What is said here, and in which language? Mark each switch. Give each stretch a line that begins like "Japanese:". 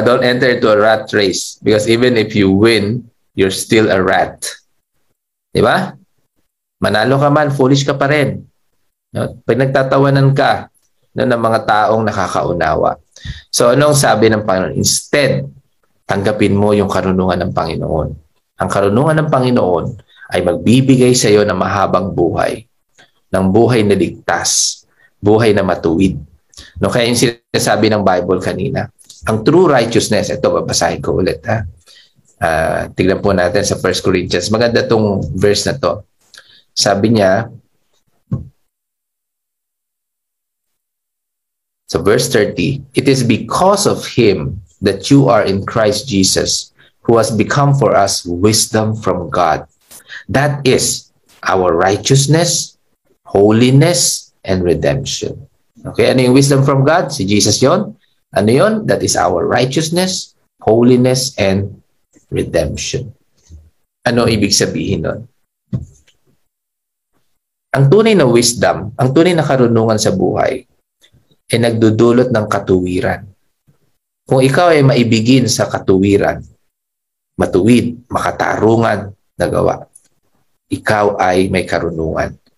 English: Don't enter into a rat race because even if you win, you're still a rat.
Filipino: Diba? Manalo ka man, foolish ka pa rin. No? Pag nagtatawanan ka ng mga taong nakakaunawa. So anong sabi ng Panginoon? Instead, tanggapin mo yung karunungan ng Panginoon. Ang karunungan ng Panginoon ay magbibigay sa iyo ng mahabang buhay, ng buhay na ligtas, buhay na matuwid. No, kaya yung sinasabi ng Bible kanina, ang
English: true righteousness,
Filipino: ito babasahin ko ulit. Tignan po natin sa 1 Corinthians. Maganda tong verse na to. Sabi niya,
English: so verse 30, it is because of Him that you are in Christ Jesus, who has become for us wisdom from God. That is our righteousness, holiness, and redemption.
Filipino: Okay, ano yung
English: wisdom from God?
Filipino: Si Jesus yon. Ano yon?
English: That is our righteousness, holiness, and redemption.
Filipino: Ano ibig sabihin nun? Ang tunay na wisdom, ang tunay na karunungan sa buhay, ay nagdudulot ng katuwiran. Kung ikaw ay maibigin sa katuwiran, matuwid, makatarungan na gawa, ikaw ay may karunungan.